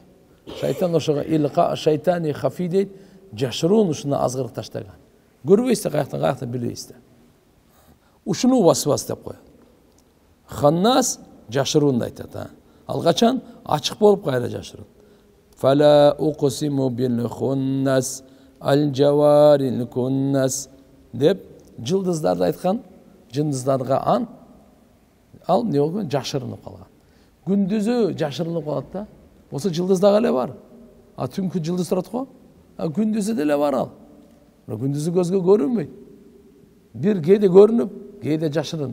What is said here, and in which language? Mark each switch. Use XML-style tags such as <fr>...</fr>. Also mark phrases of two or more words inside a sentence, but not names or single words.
<ky>Шайтан ошого илqa шайтани хафи дейт, жашыруун ушуна азгырык таштаган. Көрбөйсүз, каяктан билбейсиз. Ушуну васвас деп коет. Ханнас жашыруун айтат. Ал качан ачык болуп кайра жашыруун.</ky> <ar>فلا أقسم بالخنس الجوار الكنس</ar> <ky>деп жылдыздарды айткан, жындыздарга ант. Ал не болгон? Жашырынып калган. Күндүзү жашырынып калат да. Болсо жылдыздага эле бар. Түнкү жылдыз турат го. Күндүзү деле бар ал. Күндүзү көзгө көрүнбөйт. Бир кээде көрүнүп, кээде жашырын.</ky>